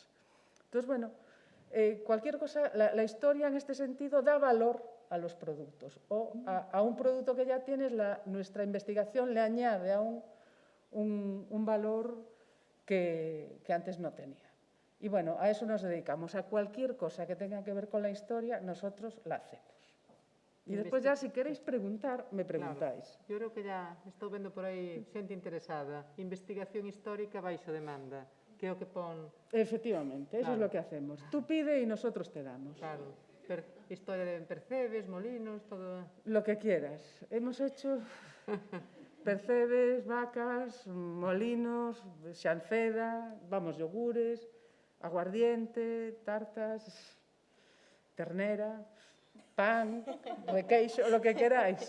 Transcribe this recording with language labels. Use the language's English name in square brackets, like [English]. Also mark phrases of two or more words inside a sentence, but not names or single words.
[Spanish] Entonces, bueno, cualquier cosa, la historia en este sentido da valor a los productos o a un producto que ya tienes, nuestra investigación le añade a un valor que antes no tenía. Y bueno, a eso nos dedicamos, a cualquier cosa que tenga que ver con la historia, nosotros la hacemos. Y despois ya, si queréis preguntar, me preguntáis. [Galician] Claro. [Spanish] Yo creo que ya [Galician] estou vendo por aí xente interesada. Investigación histórica baixo demanda, que é o que pon... [Spanish] Efectivamente, eso es lo que hacemos. Tú pide y nosotros te damos. Claro, historia de percebes, molinos, todo... Lo que quieras. Hemos hecho percebes, vacas, molinos, xanceda, yogures, aguardiente, tartas, ternera, pan, requeixo, lo que queráis.